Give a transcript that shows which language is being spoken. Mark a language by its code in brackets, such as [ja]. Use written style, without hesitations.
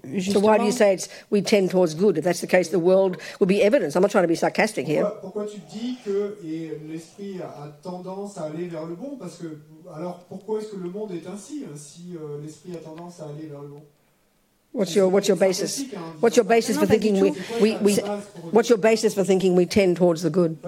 [en] So why do you say we tend towards good? If that's the case, the world will be evidence. I'm not trying to be sarcastic here. [fr] Pourquoi tu dis que l'esprit a tendance à aller vers le bon? Parce que alors pourquoi est-ce que le monde est ainsi si l'esprit a tendance à aller vers le bon? [en] What's your basis? What's your basis for thinking what's your basis for thinking we tend towards the good?